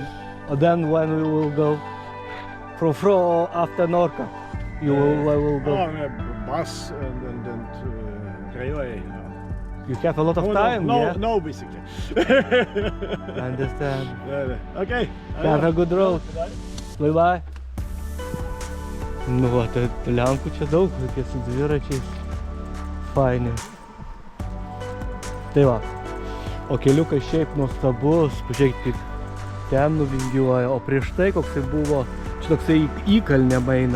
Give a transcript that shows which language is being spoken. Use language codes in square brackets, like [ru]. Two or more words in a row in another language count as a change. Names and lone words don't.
[en] Then when we will go from after North Cup, you will go. Oh, bus and then railway. You have a lot of time, yeah? No, basically. I understand. Okay. Have a good road. Bye bye. [lt] Nu va, tai Lenkų čia daug, tokie su dviračiais. Faini. Tai va. O keliukas šiaip nuostabus, pažiūrėkit, kaip ten nuvingiuoja. O prieš tai koksai buvo, čia toksai įkalnė maina.